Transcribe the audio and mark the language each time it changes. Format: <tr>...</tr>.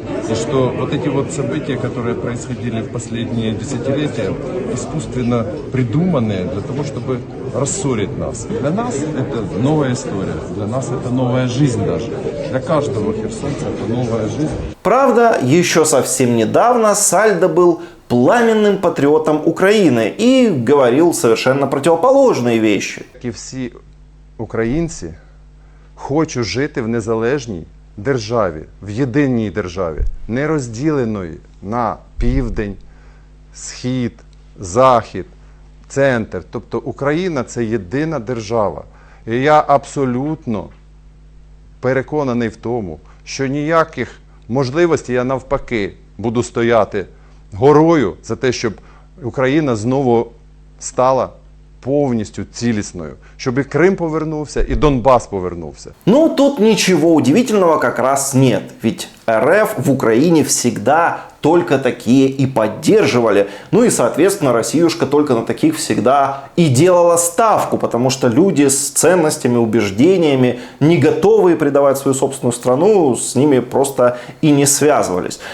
<ru>И что вот эти вот события, которые происходили в последние десятилетия, искусственно придуманные для того, чтобы рассорить нас. Для нас это новая история, для нас это новая жизнь даже. Для каждого херсонца это новая жизнь. Правда, еще совсем недавно Сальдо был пламенным патриотом Украины и говорил совершенно противоположные вещи.</ru> <uk>І всі українці хочуть жити в незалежній державі, в єдиній державі, не розділеної на південь, схід, захід, центр. Тобто Україна – це єдина держава. І я абсолютно переконаний в тому, що ніяких можливостей, я навпаки буду стояти горою за те, щоб Україна знову стала повністю цілісною, щоб</uk> <ru>и Крым повернулся, и Донбасс повернулся. Ну, тут ничего удивительного как раз нет. Ведь РФ в Украине всегда только такие и поддерживали. Ну и, соответственно, Россиюшка только на таких всегда и делала ставку, потому что люди с ценностями, убеждениями, не готовые предавать свою собственную страну, с ними просто и не связывались.</ru>